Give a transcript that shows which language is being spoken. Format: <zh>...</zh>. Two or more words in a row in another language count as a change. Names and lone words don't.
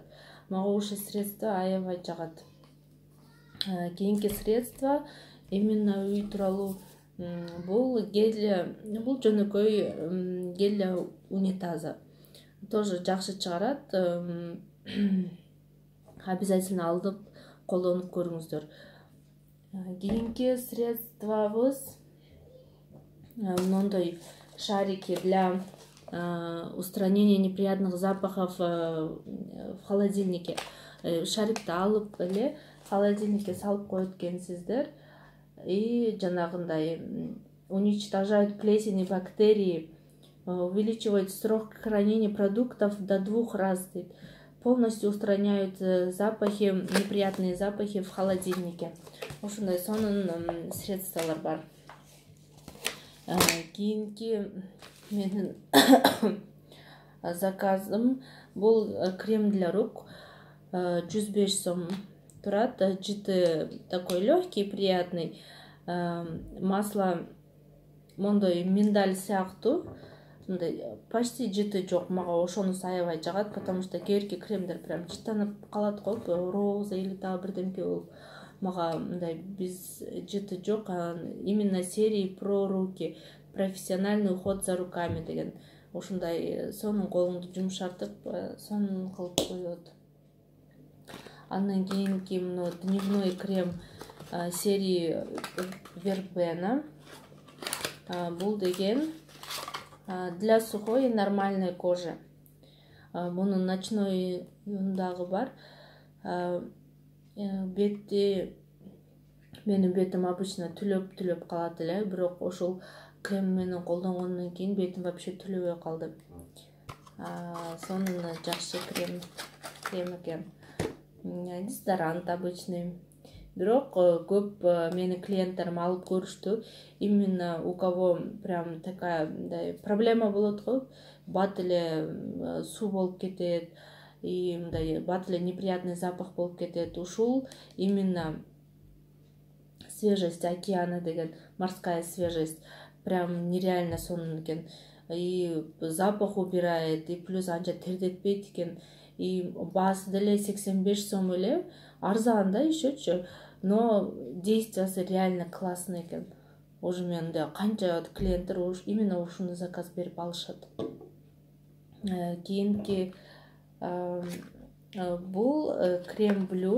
<ky>Мага ушул средство аябай жагат. Кийинки средство именно үй тууралуу бул гель, бул жөнөкөй</ky> <ru>гель унитаза.</ru> <ky>Тоже жакшы чыгарат. Обязательно алып колдонуп көрүңүздөр. Кийинки средствобуз мындай</ky> <ru>шарики для устранения неприятных запахов в холодильнике.</ru> <ky>Шарикти алып эле холодильникке салып коет экенсиздер.</ky> <ru>И жанагындай уничтожают плесень и бактерии, увеличивают срок хранения продуктов до 2 раз, полностью устраняют запахи, неприятные запахи в холодильнике.</ru> <ky>Ошондой сонун средстволор бар. Кийинки менин заказым бул</ky> <ru>крем для рук,</ru> <ky>105 сом турат.</ky> <ru>Жыты такой легкий, приятный.</ru> <ky>Масло мондой миндаль сыяктуу, почти жыты жок. Мага ошонусу аябай жагат, потому что кээерки кремдер прям жыттанып калат го,</ky> <ru>роза или</ru> <ky>дагы бирдемке болуп. Мага мындай биз жыты жок.</ky> <ru>Именно серии про руки, профессиональный уход за руками деген.</ru> <ky>Ушундай сонун колуңду жумшартып, сонун кылып коет. Андан кийинки</ky> <ru>дневной крем серии Вербена.</ru> <ky>Бул деген</ky> <ru>для сухой и нормальной кожи.</ru> <ky>Мунун ночной дагы бар. Менин бетим обычно түлөп калат эле, бирок ошол крем менен колдонгондон кийин бетим вообще түлөбөй калды. Сонун жакшы крем экен.</ky> <ru>Дезодорант обычный.</ru> <ky>бирок көп менин клиенттерим алып көрүштү.</ky> <ru>Именно у кого прям такая проблема</ru> <ky>болот го, бат эле суу болуп кетет, и мындай бат эле</ky> <ru>неприятный запах</ru> <ky>болуп кетет.</ky> <ru>Ушул именно свежесть океана деген, морская свежесть, прям нереально</ru> <ky>сонун экен.</ky> <ru>И запах убирает, и плюс</ru> <ky>анча тердетпейт экен. И баасы деле 85 сом эле, арзан да ещечү, но действиясы</ky> <ru>реально классный</ru> <ky>экен. Уже менде канча клиенттер именно ушуну заказ берип алышат. Кийинки бул крем блюр.</ky>